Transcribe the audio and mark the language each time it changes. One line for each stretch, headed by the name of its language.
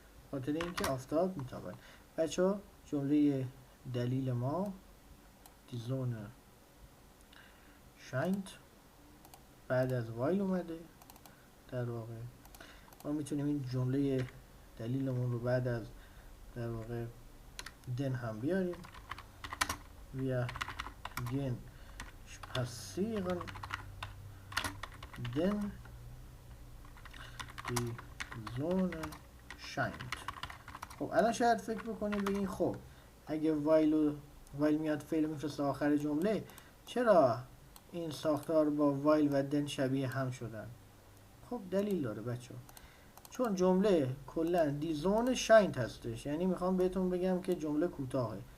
Persian: خاطر اینکه آفتاب میتابد. بچه‌ها جمله دلیل ما
German: die Sonne scheint
Persian: بعد از وایل اومده. در واقع ما میتونیم این جمله دلیلمون رو بعد از در واقع دن هم بیاریم.
German: wir gehen spazieren denn die Sonne scheint.
Persian: خب الان شاید فکر بکنید بگین خب اگه وایل میاد فعل میفرسته آخر جمله، چرا این ساختار با وایل و دن شبیه هم شدن؟ خب دلیل داره بچه‌ها. چون جمله کلا دیزون شاینت هستش، یعنی میخوام بهتون بگم که جمله کوتاهه.